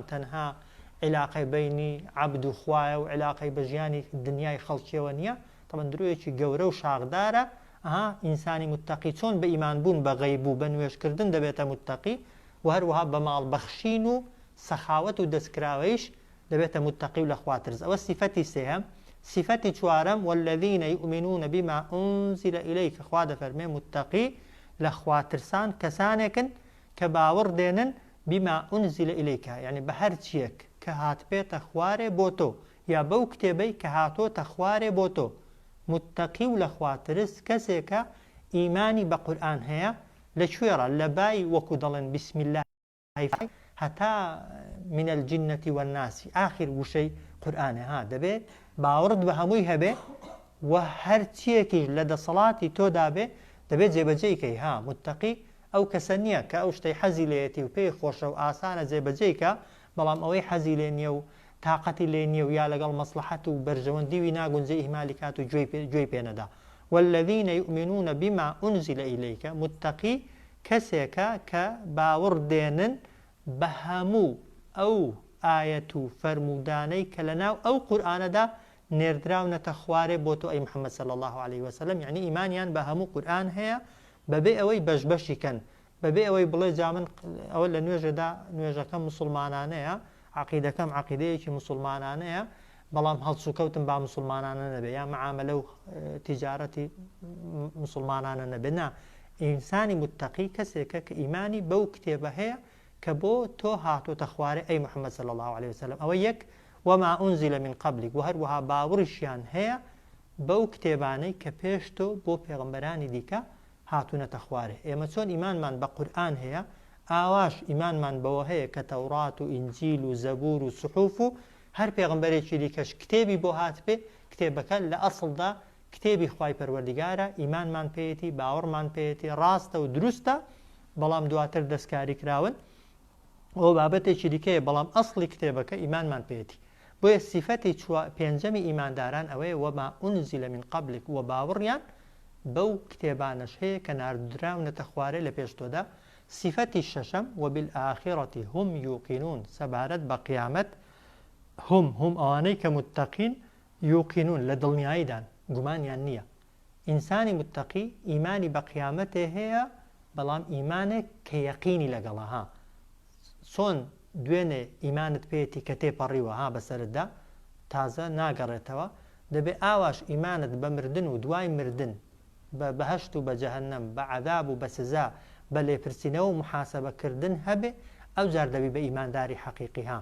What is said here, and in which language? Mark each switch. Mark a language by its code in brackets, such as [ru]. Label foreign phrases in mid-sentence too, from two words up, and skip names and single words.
[ckb] تەنها علاقەی بینی عەبد و خوایە و علاقەی بە ژیانی دنیای خەڵکیەوە نییە تەمەن درۆیەکی گەورە و شاغدارە ئینسانی متتەقی چۆن بە ئیمان بوون بە غەیب و بە نوێژکردن دەبێتە متتەقی و هەروەها بە ماڵ بەخشین و سەخاوەت و دەستکراوەیش دەبێتە متتەقی و لە خواترز ئەوە سیفەتی سێهەم سیفەتی چوارەم [ar] والذین یؤمنون بما أنزل إليك [ckb] خوا دەفەرمێ متتەقی لە خواترسان کەسانێکن کە باوەڕ دێنن [ar] بما أنزل إليك [ckb] يعني بە هەر چیەک کە هات بێتە خوارێ بۆ تۆ یا بەو کتێبەی کە هاتۆتە خوارێ بۆ تۆ متتەقی و لە خواترس کەسێکە ئیمانی بە قورئان هەیە لەکوێڕە لە بای وەکو دەڵێن [ar] بسم الله [ckb] هەتا [ar] من الجنة والناس [ckb] آخر وشەی قورئانە ها دەبێت باوەڕت بە هەمووی هەبێ و هەر چیەکیش لە دەسەڵاتی تۆدا بێ دەبێت جێبەجێیکەی ها متتەقی ئەو کەسە نییە کە ئەو شتەی حەزی لێتی و پێی خۆشە و ئاسانە جێبەجێیکە بەڵام ئەوەی حەزی لێ نییە و تااقەتی لێ نییە و یا لەگەڵ مەسلحەت و بەرژەوەندیوی ناگونجێ ئیهمالی کات و گوێی پێنەدا [ar] والذین یؤمنون بما أنزل إليك [ckb] متتەقی کەسێکە کە باوەڕ دێنن بە هەموو ئەو ئایەت و فەرمودانەی کە لەناو ئەو قورئانەدا نێردراونەتە خوارێ بۆ تۆ ئەی محەممەد [ar] صلی الله عليه وسلم [ckb] یعنی ئیمانیان بە هەموو قورئان هەیە بەبێ ئەوەی بەشبەشی کەن بەبێ ئەوەی بڵێ جا من ئەوە لە نوێژەدا نوێژەکەم مسلمانانەیە عەقیدەکەم عەقیدەیەکی مسلمانانەیە بەڵام هەڵسوکەوتم با مسلمانانە نەبێ یا معاملە و تیجارەتی مسلمانانە نەبێ نا ئینسانی متتەقی کەسێکە کە ئیمانی بەو کتێبە هەیە کە بۆ تۆ هاتۆتە خوارێ ئەی محەممەد [ar] صلی الله عليه وسلم [ckb] ئەوە یەک [ar] وما أنزل من قبلك [ckb] و هەروەها باوەڕیشیان هەیە بەو کتێبانەی کە پێش تۆ بۆ پێغەمبەرانی دیکە هاتوونەتە خوارێ ئێمە چۆن ئیمانمان بە قورئان هەیە ئاواش ئیمانمان بەوە هەیە کە تەورات و ئینجیل و زەبور و سحوف و هەر پێغەمبەرێکی دیکەش کتێبی بۆ هات بێ کتێبەکە لە ئەسڵدا کتێبی خوای پەروەردیگارە ئیمانمان پێیەتی باوەڕمان پێیەتی ڕاستە و دروستە بەڵام دواتر دەستکاری کراون ئەو بابەتێکی دیکەیە بەڵام ئەسڵی کتێبەکە ئیمانمان پێیەتی بۆیە سیفەتی پێنجەمی ئیمانداران ئەوەیە [ar] وما أنزل من قبلك [ckb] و باوەڕیان بەو کتێبانەش هەیە کە ناردراونەتە خوارێ لە پێش تۆدا سیفەتی شەشەم [ar] وبالآخرة هم يوقنون [ckb] سەبارەت بە قیامەت هم ئەوانەی کە متتەقین یوقنون لە دڵنیاییدان گومانیان نییە ئینسانی متتەقی ئیمانی بە قیامەتێ هەیە بەڵام ئیمانێک کە یەقینی لەگەڵە ها چۆن دوێنێ ئیمانت پێیەتی کە تێپەڕیوە ها بەسەرتدا تازە ناگەڕێتەوە دەبێ ئاواش ئیمانت بە مردن و دوای مردن بە بەهەشت و بە جەهەنەم بە عەذاب و بە سزا بە لێپرسینەوە و محاسەبەکردن هەبێ ئەو جار دەبی بە ئیمانداری حەقیقی ها.